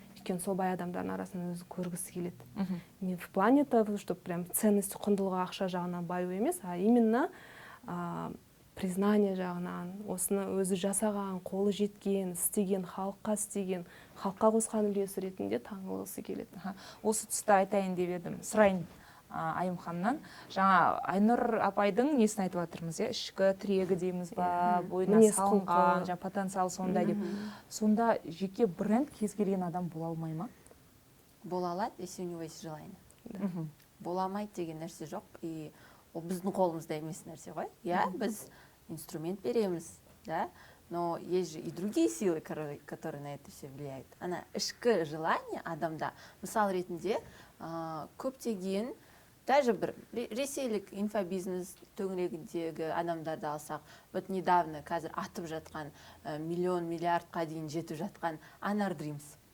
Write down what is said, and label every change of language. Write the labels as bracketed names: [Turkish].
[Kazakh] Өйткені сол бай адамдардың арасынан өзі көргісі келеді. [Russian] Не в плане того, что прям ценность, [Kazakh] құндылығы ақша жағынан баю емес, [Russian] а именно признание [Kazakh] жағынан, осыны өзі жасаған, қолы жеткен, істеген, халыққа істеген, халыққа қосқан үлесі ретінде танылғысы келеді. Осы тұста айтайын деп едім, сұрайын Айым ханымнан. Жаңа Айнұр апайдың несін айтып жатырмыз, ішкі тірегі дейміз ба, бойына салынған, потенциал сондай деп. Сонда жеке бренд кез келген адам бола алмай ма? Бола алады, [Russian] если у него есть желание. [Kazakh] Бола алмайды деген нәрсе жоқ, и ол біздің қолымызда емес нәрсе ғой. Біз инструмент береміз, [Russian] да, но есть же и другие силы, которые на это все влияют. [Kazakh] Ана ішкі желание адамда, мысал ретінде, көптеген даже бір ресейлік инфобизнес төңірегіндегі адамдарды алсақ, [Russian] вот недавно [Kazakh] қазір атып жатқан миллион, миллиардқа дейін жетіп жатқан Anar Dreams.